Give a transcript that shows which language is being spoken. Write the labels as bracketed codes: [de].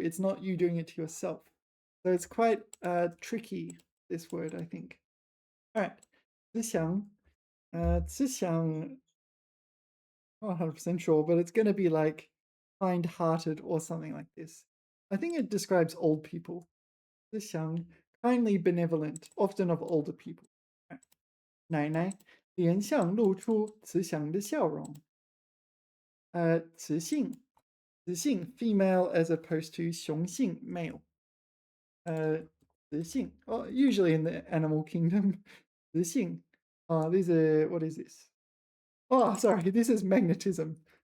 [en] It's not you doing it to yourself. So it's quite tricky, this word, I think. All right. 慈祥, 慈祥, not 100% sure, but it's going to be like kind-hearted or something like this. I think it describes old people. 慈祥, kindly benevolent, often of older people. [zh] 奶奶脸上露出慈祥的笑容。 [en] 雌性 female as opposed to 雄性 male. 雌性 usually in the animal kingdom. 雌性 these are, what is this? Oh, sorry, this is magnetism.